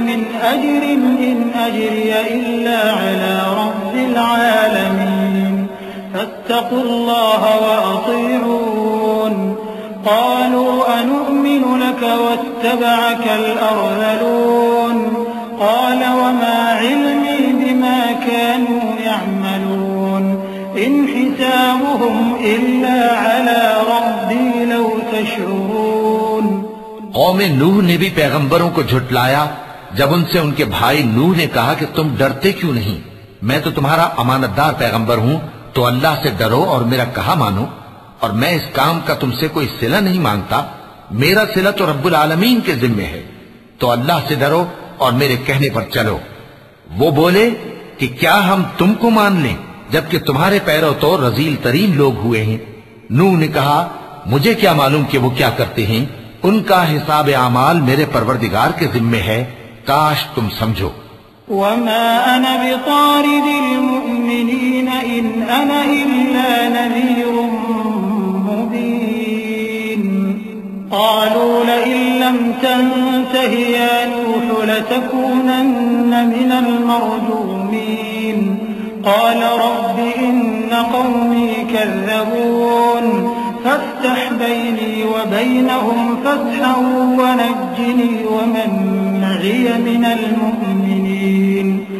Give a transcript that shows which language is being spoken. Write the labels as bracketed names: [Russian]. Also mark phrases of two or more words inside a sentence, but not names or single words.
[Arabic] من أجر إن أجري إلا على رب العالمين فاتقوا الله وأطيعون قالوا أنؤمن لك واتبعك الأرذلون قال وما علمي بما كانوا يعملون إن حسابهم إلا على ربي لو تشعرون. [Hindi] कौम नूह ने भी पैगंबरों को झुटलाया जब उनसे उनके भाई नूह ने कहा कि तुम डरते क्यों नहीं, मैं तो तुम्हारा अमानतदार पैगंबर हूं, तो अल्लाह से डरो और मेरा कहा मानो, और मैं इस काम का तुमसे कोई सिला नहीं मांगता, मेरा सिला तो रब्बुल आलमीन के जिम्मे है, तो अल्लाह से डरो और मेरे कहने पर चलो। वो बोले कि क्या हम तुमको मान लें जबकि तुम्हारे पैरों तो रजील तरीन लोग हुए हैं। नूह ने कहा, मुझे क्या मालूम कि वो क्या करते हैं, उनका हिसाब आमाल मेरे परवरदिगार के जिम्मे है, काश तुम समझो। [Arabic] وما أنا بطارد المؤمنين إن أنا إلا نذير مبين قالوا لئن لم تنته يا نوح لتكونن من المرجومين قال رب إن قومي كذبون فافتح بيني وبينهم فتحا ونجني ومن معي من المؤمنين